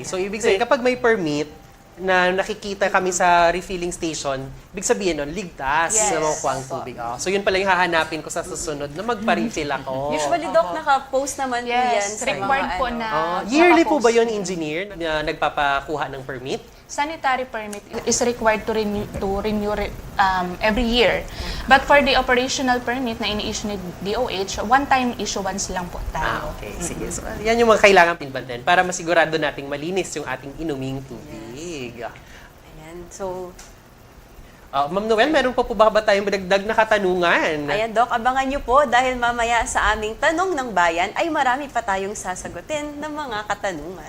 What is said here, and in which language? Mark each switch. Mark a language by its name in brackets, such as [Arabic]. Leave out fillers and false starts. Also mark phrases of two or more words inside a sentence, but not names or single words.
[Filipino] So, ibig sabihin, kapag may permit na nakikita kami sa refilling station, ibig sabihin nun, ligtas Yes. na makukuha ang tubig. So, yun pala yung hahanapin ko sa susunod na magpa-refill ako. Usually, Doc, naka-post naman po yan Yes, sa required mga po na Yearly po ba nakapost. yun, engineer, na nagpapakuha ng permit? [English] Sanitary permit is required to renew every year. But for the operational permit [Filipino] na ini-issue ni DOH, [English] one-time issuance [Filipino] lang po tayo. Okay. Sige. So, yan yung mga kailangan pinbantayan para masigurado nating malinis yung ating inuming tubig. Ayan. So, Ma'am Noel, meron pa po ba tayong madagdag na katanungan? ayan, Doc, abangan nyo po dahil mamaya sa aming Tanong ng Bayan ay marami pa tayong sasagutin ng mga katanungan.